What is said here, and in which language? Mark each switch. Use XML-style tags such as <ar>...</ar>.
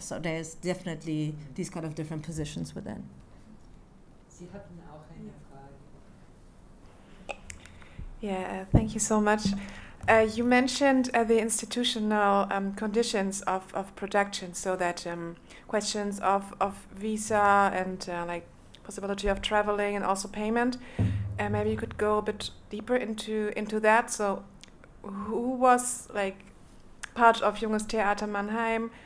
<en>So there's definitely these kind of different positions within.</en> <de>Sie hatten auch eine Frage.</de> <en>Yeah, thank you so much. You mentioned the institutional conditions of production, so that questions of visa and possibility of traveling and also payment. Maybe you could go a bit deeper into that. So, who was part of Junges Theater Mannheim?</en>